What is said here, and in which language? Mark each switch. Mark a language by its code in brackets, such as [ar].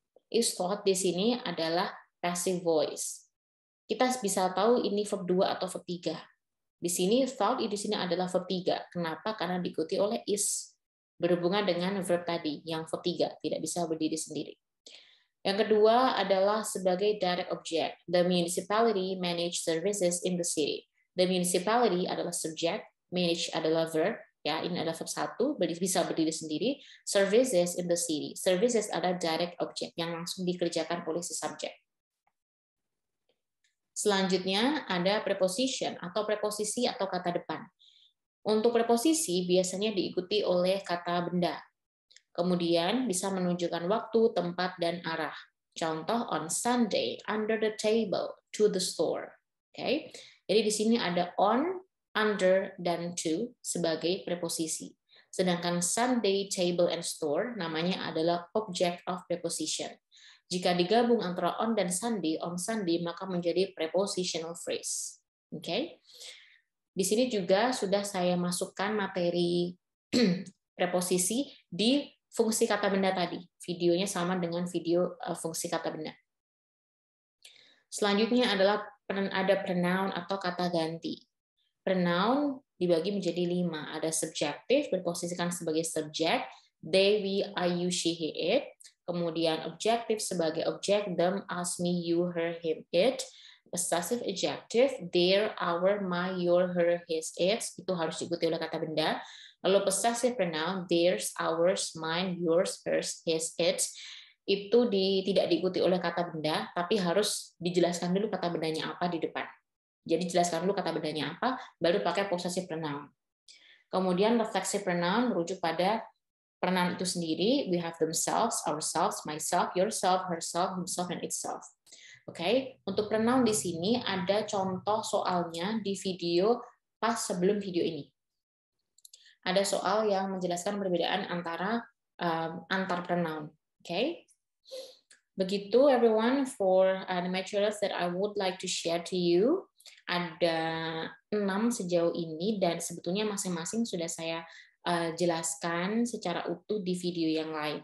[id] Is taught di sini adalah passive voice. Kita bisa tahu ini verb 2 atau verb 3. Di sini taught di sini adalah verb 3. Kenapa? Karena diikuti oleh is. Berhubungan dengan verb tadi, yang verb 3, tidak bisa berdiri sendiri. Yang kedua adalah sebagai direct object. [en] The municipality manage services in the city. [id] The municipality adalah subject, manage adalah verb, ya ini adalah verb 1, bisa berdiri sendiri. Services in the city. Services adalah direct object yang langsung dikerjakan oleh si subject. Selanjutnya ada preposition atau preposisi atau kata depan. Untuk preposisi biasanya diikuti oleh kata benda. Kemudian bisa menunjukkan waktu, tempat, dan arah. [en] Contoh, on Sunday, under the table, to the store. Oke. [id] Jadi di sini ada on, under, dan to sebagai preposisi. Sedangkan Sunday, table, and store namanya adalah object of preposition. Jika digabung antara on dan Sunday, on Sunday, maka menjadi prepositional phrase. Oke. Di sini juga sudah saya masukkan materi preposisi di fungsi kata benda tadi. Videonya sama dengan video fungsi kata benda. Selanjutnya adalah ada pronoun atau kata ganti. Pronoun dibagi menjadi 5. Ada subjektif, berposisikan sebagai subjek, they, we, I, you, she, he, it. Kemudian objektif sebagai objek, them, us, me, you, her, him, it. Possessive adjective, their, our, my, your, her, his, its. Itu harus diikuti oleh kata benda. Lalu possessive pronoun, theirs, ours, mine, yours, hers, his, its. Itu tidak diikuti oleh kata benda, tapi harus dijelaskan dulu kata bendanya apa di depan. Jadi jelaskan dulu kata bendanya apa, baru pakai possessive pronoun. Kemudian reflexive pronoun merujuk pada pronoun itu sendiri. [en] We have themselves, ourselves, myself, yourself, herself, himself, and itself. [id] Oke, untuk pronoun di sini ada contoh soalnya di video pas sebelum video ini. Ada soal yang menjelaskan perbedaan antara antar pronoun. Oke. [en] Begitu everyone for the materials that I would like to share to you. [id] Ada 6 sejauh ini dan sebetulnya masing-masing sudah saya jelaskan secara utuh di video yang lain.